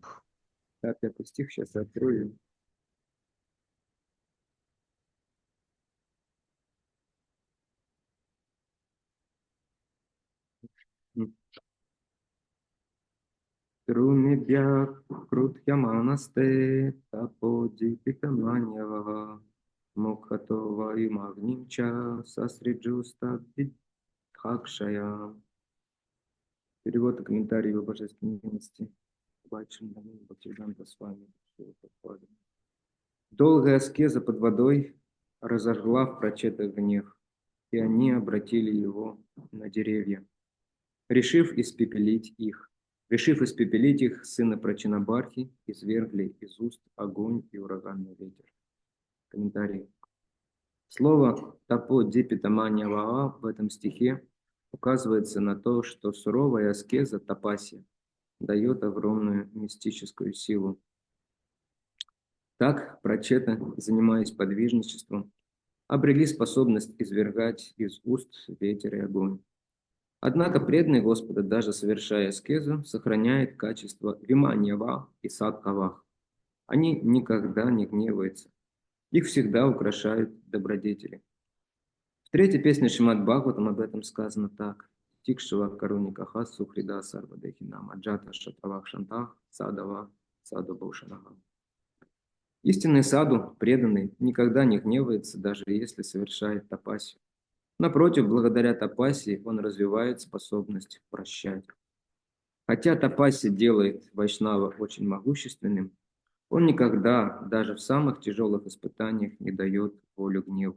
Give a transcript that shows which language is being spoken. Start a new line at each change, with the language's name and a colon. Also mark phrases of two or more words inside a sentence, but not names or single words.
Russian: 5 стих, сейчас открою.
Sanskrit: द्रुमेभ्यः क्रुध्यमानास्ते तपोदीपितमन्यवः मुखतो वायुमग्निं च ससृजुस्तद्दिधक्षया.
Russian: Перевод и комментарий его божественной милости. С вами. Долгая аскеза под водой разожгла в прачетах гнев, и они обратили его на деревья, решив испепелить их, сына Прачинабхарти извергли из уст огонь и ураганный ветер. Комментарий. Слово
Sanskrit: «तपोदीपितमन्यवः»
Russian: в этом стихе указывается на то, что суровая аскеза тапасия дает огромную мистическую силу. Так прачеты, занимаясь подвижничеством, обрели способность извергать из уст ветер и огонь. Однако преданный Господа, даже совершая аскезу, сохраняет качество виманьява и садхавах. Они никогда не гневаются. Их всегда украшают добродетели. В 3-й песне Шримад Бхагаватам об этом сказано так.
Sanskrit: तितिक्षवः कारुणिकाः सुहृदः सर्वदेहिनाम् अजातशत्रवः शान्ताः साधवः साधुभूषणाः.
Russian: Истинный саду, преданный, никогда не гневается, даже если совершает тапасию. Напротив, благодаря тапасии он развивает способность прощать. Хотя тапасия делает вайшнава очень могущественным, Он никогда, даже в самых тяжелых испытаниях, не дает волю гневу.